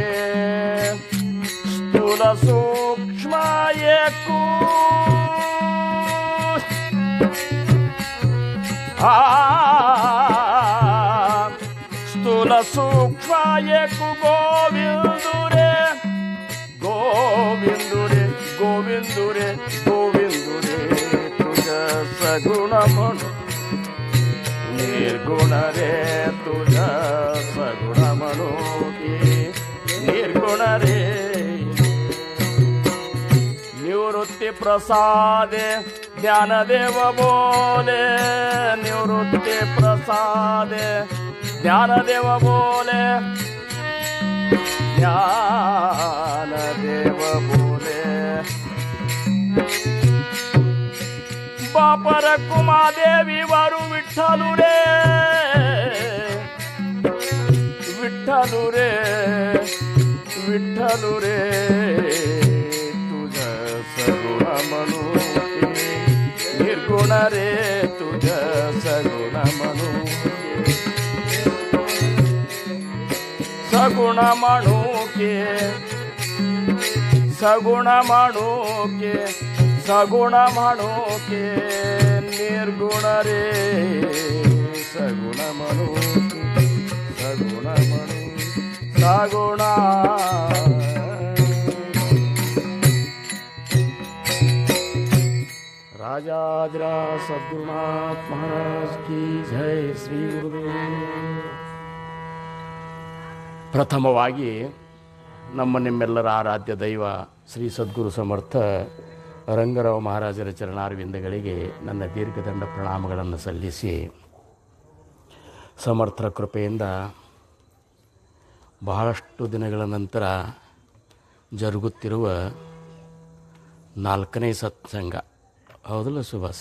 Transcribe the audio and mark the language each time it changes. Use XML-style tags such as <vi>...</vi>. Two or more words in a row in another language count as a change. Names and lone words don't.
<mr>स्थूल सूक्ष्म एकू स्थूल सूक्ष्म एकू गोविंदु रे, गोविंदु रे, गोविंदु रे, गोविंदु रे. तुझा सगुण म्हणू निर्गुण रे, तुझा निर्गुण रे निवृत्ति प्रसादे ज्ञानदेव बोले निवृत्ति प्रसादे ज्ञानदेव बोले ज्ञानदेव बोले बापर कुमादेवी वारू विठ्ठलू रे विठ्ठलू रे विठ्ठलू रे सगुण म्हणू निर्गुण रे तुझ सगुण म्हणू सगुण म्हणू के सगुण म्हणू के सगुण म्हणू के निर्गुण रे सगुण म्हणू सगुण म्हणू सगुण राजाधिराज सद्गुरुनाथ महाराज की जय ಶ್ರೀ ಗುರುದೇವ.</mr> <kn>ಪ್ರಥಮವಾಗಿ ನಿಮ್ಮೆಲ್ಲರ ಆರಾಧ್ಯ ದೈವ ಶ್ರೀ ಸದ್ಗುರು ಸಮರ್ಥ ರಂಗರಾವ್ ಮಹಾರಾಜರ ಚರಣಾರವಿಂದಗಳಿಗೆ ನನ್ನ ದೀರ್ಘದಂಡ ಪ್ರಣಾಮಗಳನ್ನು ಸಲ್ಲಿಸಿ, ಸಮರ್ಥರ ಕೃಪೆಯಿಂದ ಬಹಳಷ್ಟು ದಿನಗಳ ನಂತರ ಜರುಗುತ್ತಿರುವ 4ನೇ ಸತ್ಸಂಗ, ಹೌದಲ್ಲ ಸುಭಾಸ್?</kn>